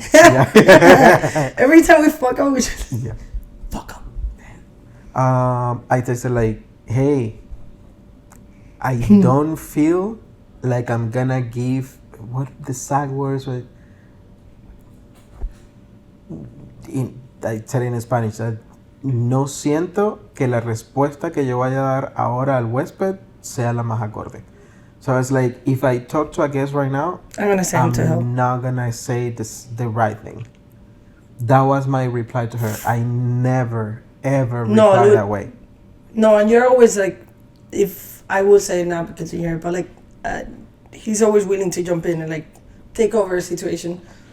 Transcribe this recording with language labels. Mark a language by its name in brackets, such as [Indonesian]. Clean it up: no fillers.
[English] Yeah. Every time we fuck up, we just Yeah. fuck up. I texted like, "Hey, I don't feel like I'm gonna give what the sad words were." I said in Spanish that [Spanish] no siento que la respuesta que yo vaya a dar ahora al huésped sea la más acorde. [English] So it's like, if I talk to a guest right now, I'm gonna send him to help. I'm not gonna say the right thing. That was my reply to her. I never ever reply that way. No, and you're always like, if I will say not because you're here, but like, he's always willing to jump in and like take over a situation